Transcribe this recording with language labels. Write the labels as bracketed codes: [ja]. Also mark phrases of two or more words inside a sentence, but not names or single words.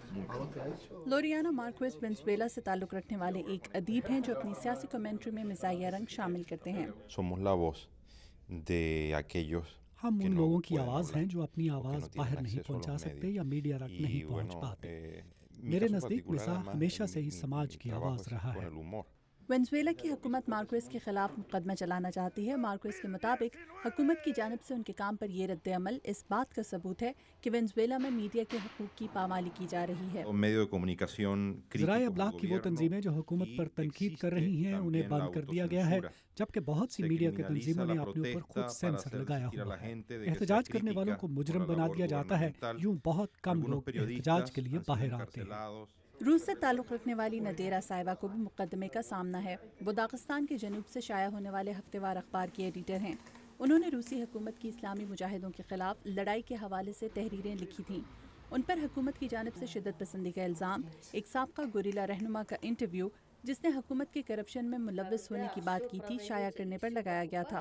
[ur] لوریانا مارکیز وینزویلا سے تعلق رکھنے والے ایک ادیب ہیں جو اپنی سیاسی کمنٹری میں مزاحیہ رنگ شامل کرتے ہیں. [es] Somos la voz de aquellos [ur] हम [es] que [ur] उन [es] no [ur] لوگوں کی [es] pueden [ur] आवाज़ [es] hablar [ur] ہیں جو اپنی [es] o que [ur] आवाज़ [es] no tienen [ur] باہر نہیں [es] acceso a [ur] पहुंचा [es] los [ur] सकते [es] medios. [ur] یا میڈیا تک نہیں [es] Y [ur] पहुंच [es] bueno, [ur] पाते। [es] mi [ur] मेरे [es] caso [ur] नज़दीक [es] particular, [ur] मिसाह [es] además, [ur] ہمیشہ سے ہی [es] mi [ur] سماج کی [es] trabajo [ur] آواز رہا [es] con [ur] है। [es] el humor. [ur] وینزویلا کی حکومت مارکیز کے خلاف مقدمہ چلانا چاہتی ہے. مارکیز کے مطابق حکومت کی جانب سے ان کے کام پر یہ ردِعمل اس بات کا ثبوت ہے کہ وینزویلا میں میڈیا کے حقوق کی پامالی کی جا رہی ہے. [es] Un medio de comunicación [ur] ज़राए [es] críticos [ur] अबलाग [es] al [ur] کی وہ [es] gobierno [ur] تنظیمیں جو حکومت [es] y [ur] پر تنقید کر [es] existe [ur] رہی ہیں انہیں [es] también la [ur] بند کر دیا گیا ہے, [es] autocensura. [ur] جبکہ بہت سی [es] Se [ur] میڈیا کی [es] criminaliza [ur] तंजीमों [es] la [ur] نے اپنے اوپر [es] protesta [ur] खुद [es] para [ur] सेंसर [es] hacer [ur] लगाया [es] sentir a [ur] हुआ [es] la [ur] है। [es] gente de que sea [ur] احتجاج کرنے والوں [es] crítica [ur] को [es] por [ur] मुजरिम [es] la [ur] बना [es] labor [ur] دیا جاتا ہے. [es] gubernamental. [ur] یوں بہت کم [es] Algunos [ur] لوگ احتجاج [es] periodistas [ur] کے لیے [es] han sido [ur] باہر آتے ہیں. [es] encarcelados. [ur] روس سے تعلق رکھنے والی نادرہ صاحبہ کو بھی مقدمے کا سامنا ہے. وہ داغستان کے جنوب سے شائع ہونے والے ہفتہ وار اخبار کی ایڈیٹر ہیں. انہوں نے روسی حکومت کی اسلامی مجاہدوں کے خلاف لڑائی کے حوالے سے تحریریں لکھی تھیں. ان پر حکومت کی جانب سے شدت پسندی کا الزام، ایک سابقہ گوریلا رہنما کا انٹرویو جس نے حکومت کے کرپشن میں ملوث ہونے کی بات کی تھی، شائع کرنے پر لگایا گیا تھا.